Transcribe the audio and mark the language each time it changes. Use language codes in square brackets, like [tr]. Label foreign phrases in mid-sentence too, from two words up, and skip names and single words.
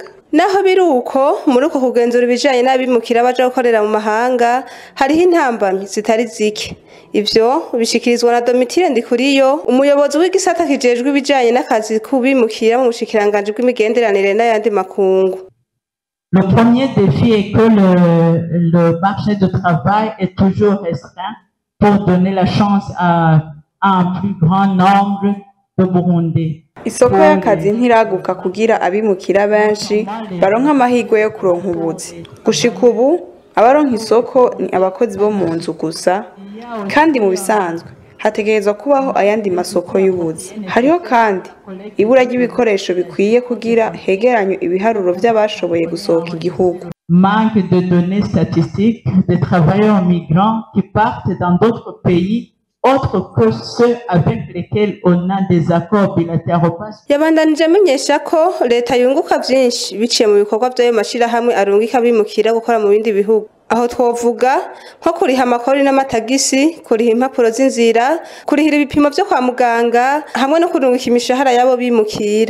[rn] Naho biruko muri uko kugenzura ibijanye n'abimukira baje gukorera mu mahanga, hariho intambamyi zitari zike. Ivyo bishikirizwa na Domitire Ndikuriyo, umuyobozi w'igisata kijejwe ibijanye n'akazi kubimukira mu bushikiranganje bw'imigenderanire n'ayandi makungu. [fr] Le premier défi est que le marché de travail est toujours restreint pour donner la chance à un plus grand nombre de Burundais. [rn] Isoko y'akazi ntiraguka kugira abimukira benshi baronka amahirwe yo kuronka ubuzi. Gushika ubu abaronka isoko ni abakozi bo mu nzu gusa, kandi mu bisanzwe hategerezwa kubaho ayandi masoko y'ubuzi. Hariho kandi ibura ry'ibikoresho bikwiye kugira hegeranywe ibiharuro vy'abashoboye gusohoka igihugu. [fr] Manque de données statistiques des travailleurs migrants qui partent dans d'autres pays autres que ceux avec lesquels on a des accords bilatéraux. [rn] Yabandanije amenyesha ko leta yunguka vyinshi biciye mu bikorwa vy'ayo mashirahamwe arungika bimukira gukora mu bindi bihugu. Aho twovuga nko kuriha amakori n'amatagisi, kuriha impapuro z'inzira, kurihira ibipimo vyo kwa muganga, hamwe no kurungika imishahara yabo bimukira.